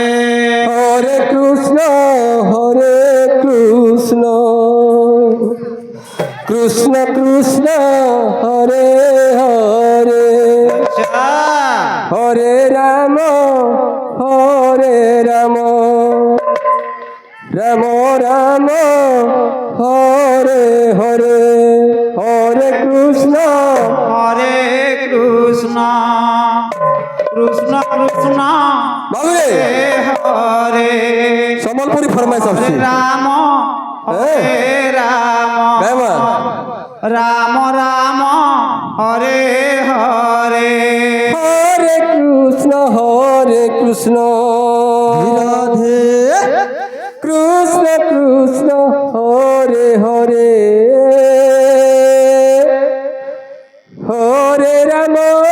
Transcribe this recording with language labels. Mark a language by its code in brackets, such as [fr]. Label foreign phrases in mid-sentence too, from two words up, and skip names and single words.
[sa] हरे कृष्ण कृष्ण कृष्ण हरे हरे हरे राम राम राम हरे हरे हरे कृष्ण कृष्ण कृष्ण कृष्ण Hare Hare [bn] সম্বলপুরি ফরমাইশ আসছে [sa] राम हरे राम राम राम हरे हरे हरे कृष्ण राधे कृष्ण कृष्ण हरे हरे हरे राम